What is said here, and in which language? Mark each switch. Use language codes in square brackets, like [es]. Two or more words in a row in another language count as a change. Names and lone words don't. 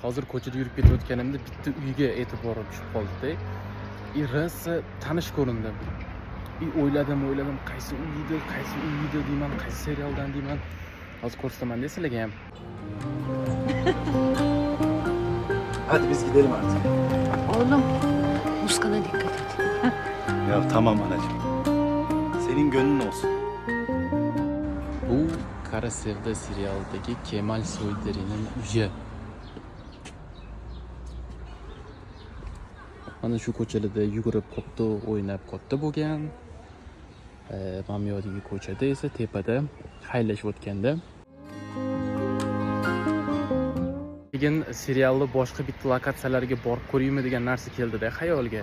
[uz] hozir ko'chada yurib ketayotganimda bitta uyga e'tiborim tushib qoldi-da. Rosa tanish ko'rindi. O'yladim, qaysi uy deyman, qaysi serialdan deyman. Hozir ko'rsataman-da sizlarga ham. [tr] Hadi biz gidelim artık. Oğlum, muskana dikkat et. Ya tamam anacığım. Senin gönlün olsun. [uz] Bu Kara Sevda serialidagi Kemal Soyderining uyi. Mana shu ko'chalarda yugurib katta o'ynab katta bo'lgan. Mana bu yerdagi ko'chada esa tepada haylashayotganda. Keyin serialni boshqa bitta lokatsiyalarga borib ko'raymi degan narsa keldi-da xayolga.